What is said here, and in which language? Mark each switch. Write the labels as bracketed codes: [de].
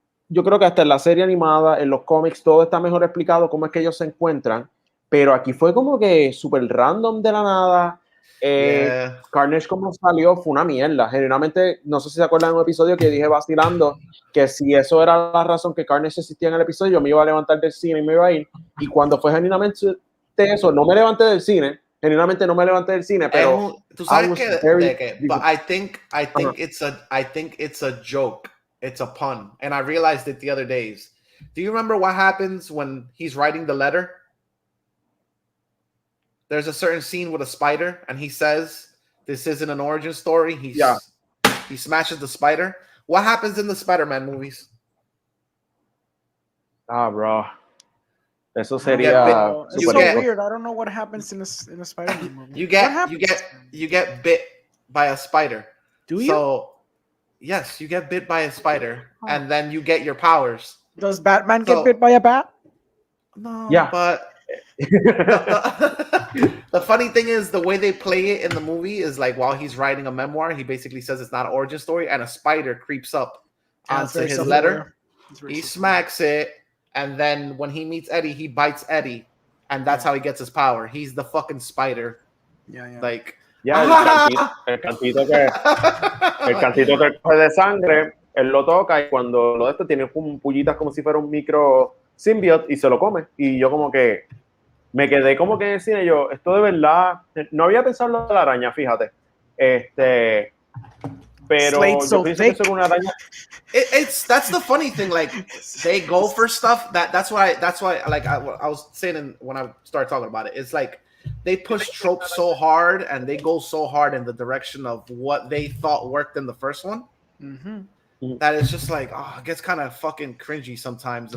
[es] Yo creo que hasta en la serie animada, en los cómics, todo está mejor explicado cómo es que ellos se encuentran, pero aquí fue como que súper random de la nada. Carnage como salió fue una mierda. Generalmente, no sé si se acuerdan de un episodio que dije vacilando que si eso era la razón que Carnage existía en el episodio, yo me iba a levantar del cine y me iba a ir. Y cuando fue genuinamente eso, no me levanté del cine. Genuinamente no me levanté del cine, pero tú sabes que [en] but I think it's a joke. It's a pun, and I realized it the other days. Do you remember what happens when he's writing the letter? There's a certain scene with a spider, and he says, "This isn't an origin story." He smashes the spider. What happens in the Spider-Man movies? [es] Bro. Eso sería. [en] It's so weird. I don't know what happens in a Spider-Man movie. You get bit by a spider. Do you? So, yes, you get bit by a spider, and then you get your powers. Does Batman get bit by a bat? No. Yeah. But the funny thing is, the way they play it in the movie is like while he's writing a memoir, he basically says it's not an origin story, and a spider creeps up onto his letter. He smacks it, and then when he meets Eddie, he bites Eddie, and that's how he gets his power. He's the fucking spider. Yeah. Like, [es] el cantito que coge de sangre, él lo toca y cuando lo de esto tiene pullitas como si fuera un micro symbiote y se lo come. Y yo como que me quedé como que en el cine, yo, esto de verdad, no había pensado en lo de la araña, fíjate. Pero yo pienso que eso es una araña. [en] That's the funny thing. Like they go for stuff that's why like I was saying when I started talking about it. It's like they push tropes so hard and they go so hard in the direction of what they thought worked in the first one. That it's just like, it gets kind of fucking cringy sometimes.